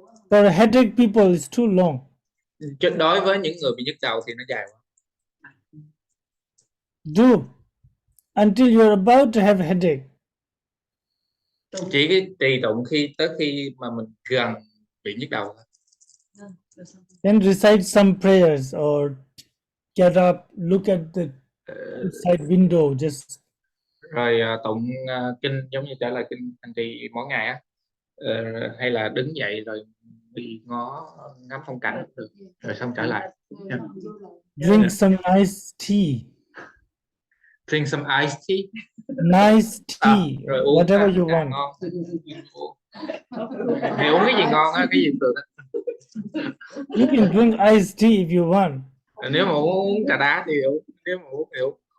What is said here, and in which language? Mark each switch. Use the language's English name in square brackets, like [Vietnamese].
[English] For headache people, it's too long. [Vietnamese] Đối với những người bị nhức đầu thì nó dài quá. [English] Do until you're about to have headache. [Vietnamese] Chỉ cái trì tụng tới khi mà mình gần bị nhức đầu. [English] Then recite some prayers or get up, look at the side window, just. [Vietnamese] Rồi tụng kinh giống như trở lại kinh hành trì mỗi ngày á, hay là đứng dậy rồi đi ngắm phong cảnh được, rồi xong trở lại. [English] Yeah. Drink some iced tea. Drink some iced tea. Nice tea, [Vietnamese] rồi uống [English] whatever you want. [Vietnamese] Ngon. Thì uống cái gì ngon á, cái gì được. [English] You can drink iced tea if you want. [Vietnamese] Nếu mà uống trà đá thì uống, nếu mà uống thì uống.